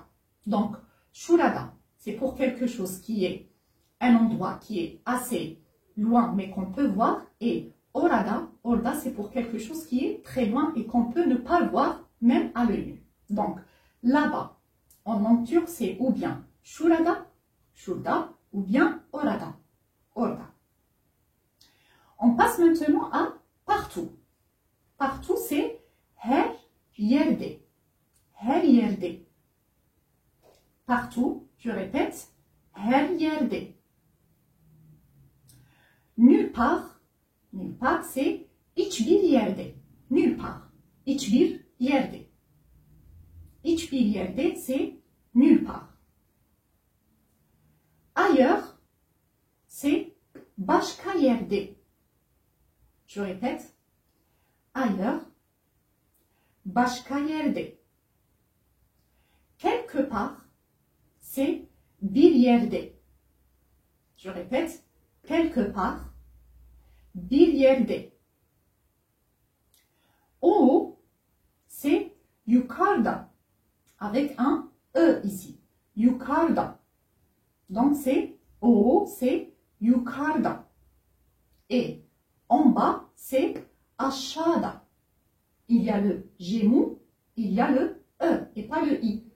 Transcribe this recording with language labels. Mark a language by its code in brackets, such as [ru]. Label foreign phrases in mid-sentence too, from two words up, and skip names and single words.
[fr] Donc, şurada, c'est pour quelque chose qui est un endroit qui est assez loin, mais qu'on peut voir, et [tr] orada, orada, [fr] c'est pour quelque chose qui est très loin et qu'on peut ne pas le voir, même à l'œil nu. Donc, là-bas, en langue turque, c'est ou bien [tr] şurada, şurada, [fr] ou bien [tr] orada, orada. [fr] On passe maintenant à partout. Partout, c'est [tr] her yerde, her yerde. [fr] Partout, je répète, [tr] her yerde. [fr] Nulle part, c'est [tr] hiçbir yerde. [fr] Nulle part, [tr] hiçbir yerde. Hiçbir yerde, [fr] c'est nulle part. Ailleurs, c'est [tr] başka yerde. [fr] Je répète, ailleurs, [tr] başka yerde. [fr] Quelque part, c'est [tr] bir yerde. [fr] Je répète, quelque part, [tr] bir yerde. [fr] O, c'est yukarıda, avec un E ici. [tr] Yukarıda. [fr] Donc c'est O, c'est yukarıda. Et en bas, c'est aşağıda. Il y a le G mou, il y a le E et pas le I.